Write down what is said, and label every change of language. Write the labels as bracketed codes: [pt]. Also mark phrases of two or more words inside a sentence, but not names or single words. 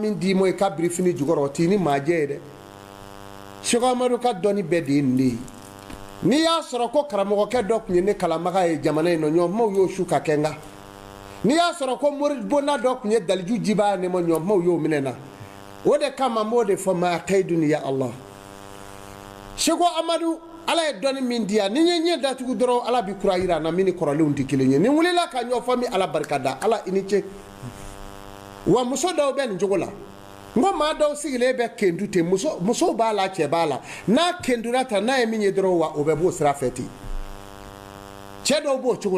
[bm] min d'i ma i ka birifini jukɔrɔ o t'i ni maajɛ ye dɛ Seko Amadu ka dɔnni bɛɛ de ye nin de ye n'i y'a sɔrɔ ko karamɔgɔkɛ dɔ tun ye ne kalanbaga ye jamana in na ɲɔgɔnmaw y'o su ka kɛ n kan n'i y'a sɔrɔ ko mori bonda dɔ tun ye daliju jibaa ne ma ɲɔgɔnmaw y'o minɛ na o de kama n b'o de fɔ ma kaidun ya Allah Seko Amadu ala ye dɔnni min di yan ni n ye ɲɛ datugu dɔrɔn ala bɛ kura jira n na min ni kɔrɔlenw tɛ kelen ye ni n wulila ka ɲɔgɔn min ala barika da ala i ni ce wa muso dɔw bɛ nin cogo la n ko maa dɔw sigilen bɛ kendu ten musow b'a la cɛ b'a la n'a kendura ta n'a ye min ye dɔrɔn wa o bɛ b'o sira fɛ ten cɛ dɔw b'o cogo